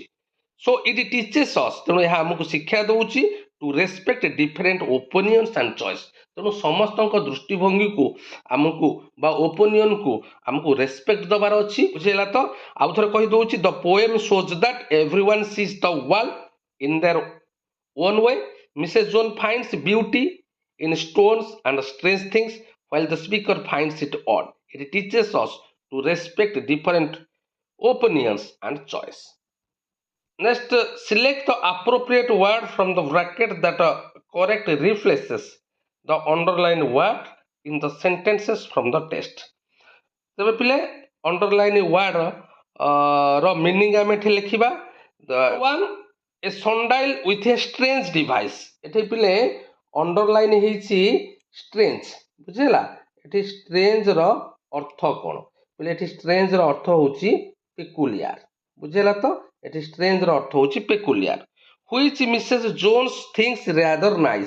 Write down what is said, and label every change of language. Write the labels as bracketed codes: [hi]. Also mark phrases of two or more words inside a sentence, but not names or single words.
[en] so it teaches us, [or] ତେଣୁ ଏହା ଆମକୁ ଶିକ୍ଷା ଦେଉଛି [en] to respect different opinions and choice. [or] ତେଣୁ ସମସ୍ତଙ୍କ ଦୃଷ୍ଟିଭଙ୍ଗୀକୁ ଆମକୁ ବା ଓପିନିଅନ୍କୁ ଆମକୁ ରେସ୍ପେକ୍ଟ ଦେବାର ଅଛି। ବୁଝିହେଲା ତ? ଆଉ ଥରେ କହିଦେଉଛି, [en] the poem shows that everyone sees the world in their own way. Mrs Jones finds beauty in stones and strange things, while the speaker finds it odd. It teaches us to respect different opinions and choice. Next, select the appropriate word from the bracket that correctly replaces the underlined word in the sentences from the text. [or] ତେବେ ପିଲେ [en] underline word [or] ର ମିନିଂ ଆମେ ଏଠି ଲେଖିବା। [en] one, a sundial with a strange device. [or] ଏଠି ପିଲେ ଅଣ୍ଡରଲାଇନ୍ ହେଇଛି ଷ୍ଟ୍ରେଞ୍ଜ। ବୁଝିହେଲା? ଏଠି ଷ୍ଟ୍ରେଞ୍ଜର ଅର୍ଥ କ'ଣ? ବୋଲେ ଏଠି ଷ୍ଟ୍ରେଞ୍ଜର ଅର୍ଥ ହେଉଛି ପେକୁଲିଆର। ବୁଝିହେଲା ତ? ଏଠି ଷ୍ଟ୍ରେଞ୍ଜର ଅର୍ଥ ହେଉଛି ପେକୁଲିଆର। [en] which Mrs Jones thinks rather nice.